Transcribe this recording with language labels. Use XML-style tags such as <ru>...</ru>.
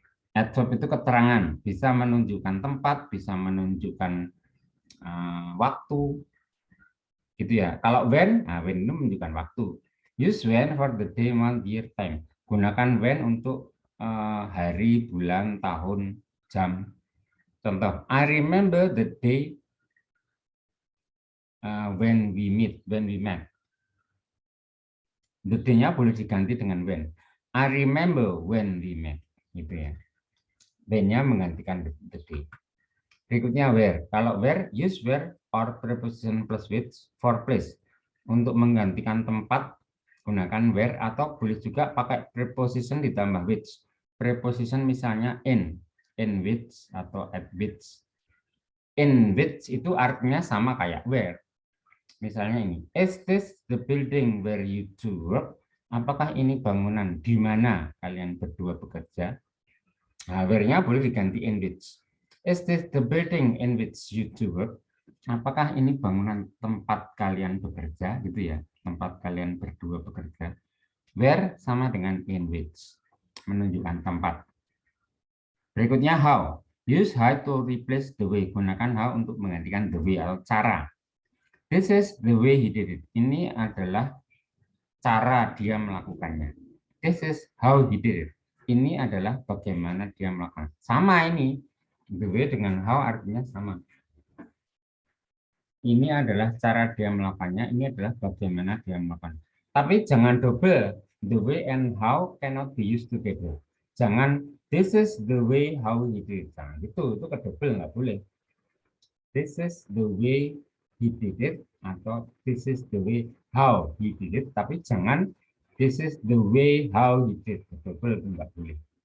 <id>Adverb itu keterangan, bisa menunjukkan tempat, bisa menunjukkan waktu, gitu ya. Kalau when, when itu menunjukkan waktu.</id> <en>Use when for the day, month, year, time.</en> <id>Gunakan when untuk hari, bulan, tahun, jam.</id> <en>Contoh, I remember the day when we met.</en> <id>The day-nya boleh diganti dengan when.</id> <en>I remember when we met.</en> <id>Gitu ya. When-nya menggantikan the day. Berikutnya where.</id> <en>Kalau where, use where or preposition plus which for place.</en> <id>Untuk menggantikan tempat, gunakan where atau boleh juga pakai preposition ditambah which. Preposition misalnya in which atau at which. In which itu artinya sama kayak where. Misalnya ini,</id> <en>is this the building where you two work?</en> <id>Apakah ini bangunan di mana kalian berdua bekerja? Nah, where-nya boleh diganti in which.</id> <en>Is this the building in which you two work?</en> <id>apakah ini bangunan tempat kalian bekerja gitu ya, tempat kalian berdua bekerja. Where sama dengan in which, menunjukkan tempat. Berikutnya how.</id> <en>Use how to replace the way.</en> <id>Gunakan how untuk menggantikan the way atau cara.</id> <en>This is the way he did it.</en> <id>Ini adalah cara dia melakukannya.</id> <en>This is how he did it.</en> <id>Ini adalah bagaimana dia melakukan. Sama ini. The way dengan how artinya sama. Ini adalah cara dia melakukannya. Ini adalah bagaimana dia melakukan. Tapi jangan double.</id> <en>The way and how cannot be used together. Jangan this is the way how he did it.</en> <id>Jangan gitu. Itu kedouble nggak boleh.</id> <en>This is the way he did it atau this is the way how he did it,</en> <id>tapi jangan</id> <en>this is the way how he did it,</en> <id>double enggak boleh.</id>